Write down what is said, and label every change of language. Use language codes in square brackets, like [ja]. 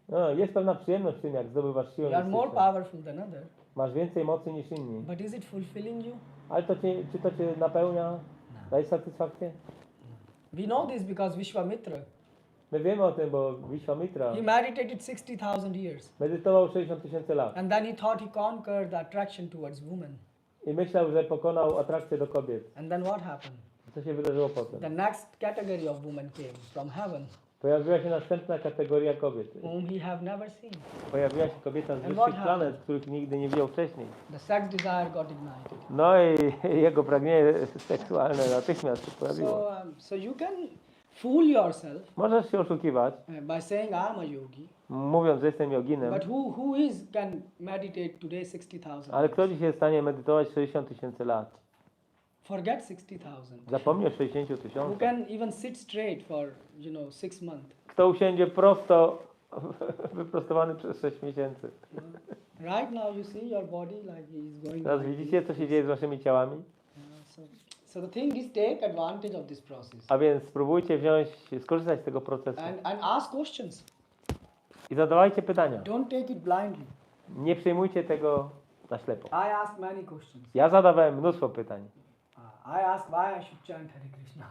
[pl] No, jest pewna przyjemność w tym, jak zdobywasz siłę [en] You are more [pl] mistyczną. [en] powerful than others. [pl] Masz więcej mocy niż inni. [en] But is it fulfilling you? [pl] Ale czy to cię napełnia? Daje satysfakcję? [en] We know this because Vishwamitra, [pl] My wiemy o tym, bo Vishwamitra [en] he meditated 60,000 years. [pl] medytował 60 000 lat. [en] And then he thought he conquered the attraction towards women. [pl] I myślał, że pokonał atrakcję do kobiet. [en] And then what happened? [pl] Co się wydarzyło potem? [en] The next category of women came from heaven, [pl] Pojawiła się następna kategoria kobiet. [en] whom he have never seen. [pl] Pojawiła się kobieta z [en] And [pl] wyższych [en] what [pl] planet, których nigdy nie widział wcześniej. [en] The sex desire got ignited. [pl] No i jego pragnienie seksualne natychmiast się pojawiło. [en] So you can fool yourself [pl] Możesz się oszukiwać, [en] by saying I'm a yogi, [pl] mówiąc, że jestem joginem, [en] but who can meditate today 60,000? [pl] ale kto dzisiaj jest w stanie medytować 60 000 lat? [en] Forget 60,000. [pl] Zapomnij o 60 [en] Who [pl] 000. [en] can even sit straight for 6 months? [pl] Kto usiądzie prosto, wyprostowany przez 6 miesięcy? [en] Right now you see your body like is going. [pl] Teraz [en] like [pl] widzicie, co się dzieje z waszymi ciałami? [en] So the thing is, take advantage of this process [pl] A więc spróbujcie skorzystać z tego procesu [en] and ask questions. [pl] i zadawajcie pytania. [en] Don't take it blindly. [pl] Nie przyjmujcie tego na ślepo. [en] I asked many questions. [pl] Ja zadawałem mnóstwo pytań. [en] I asked why I should chant Hare Krishna.